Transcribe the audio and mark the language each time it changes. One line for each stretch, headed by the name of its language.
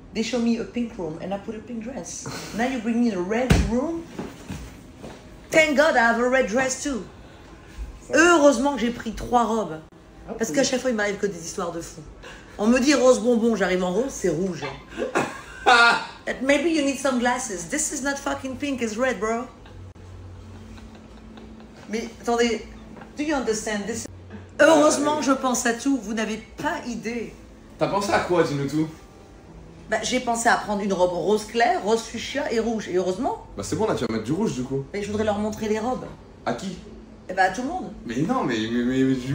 English: They show me a pink room and I put a pink dress. Now you bring me in a red room. Thank God I have a red dress too.
French: Heureusement que j'ai pris 3 robes. Parce qu'à chaque fois il m'arrive que des histoires de fous. On me dit rose bonbon, j'arrive en rose, c'est rouge.
English: Maybe you need some glasses. This is not fucking pink, it's red, bro.
French: Mais attendez,
English: do you understand this?
French: Heureusement je pense à tout, vous n'avez pas idée. T'as pensé à quoi, dis-nous tout? Bah, j'ai pensé à prendre une robe rose clair, rose fuchsia et rouge. Et heureusement. Bah c'est bon, là tu vas mettre du rouge du coup. Mais je voudrais leur montrer les robes. À qui? Eh bah à tout le monde. Mais non, mais je